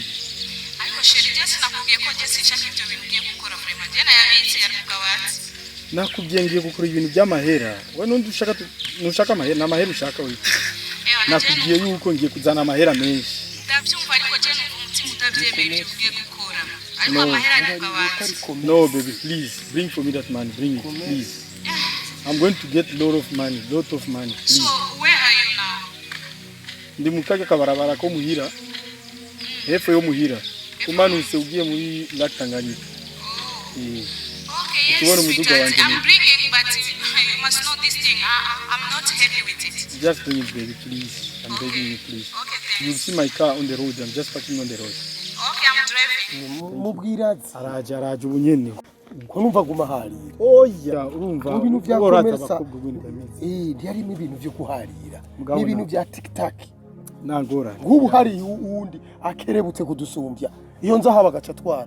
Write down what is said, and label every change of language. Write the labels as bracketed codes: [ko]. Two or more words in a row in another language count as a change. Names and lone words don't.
[rn] Ariko sheri je sinakubwiye ko je sinshaka ibyo bintu ngiye gukora vraiment. Je nayabitse yari kugabati. Nakubwiye ngiye gukora ibintu by'amahera. We nundi nushaka amahera, n'amahera ushaka we. Nakubwiye yuko ngiye kuzana amahera menshi. Ndabyumva ariko je n'umutima utabyemeye ugiye gukora. Ariko amahera ari kugabati. [en] No baby, please bring for me that money, bring it, please. I'm going to get lot of money, please. So, where are you now? [rn] Ndi mukaga kabarabara ko muhira. Hepfo yo muhira. Umanutse ugiye muri Lake Tanganyika. [en] Okay, yes, sweetheart. I'm bringing, but you must know this thing. I'm not happy with it. Just bring it, baby, please. I'm begging you, please. Okay, You'll see my car on the road. I'm just parking on the road. Okay, I'm driving. [rn] Mubwira Araje ubunyene. ko numva guma harira. Oya, urumva. Mu bintu bya komersa. Eh, ntiyarimo ibintu byo kuharira. N'ibintu bya TikTok. Nangora. Ngubu hari uwundi akerebutse kudusumbya. Iyo nza haba gaca twara.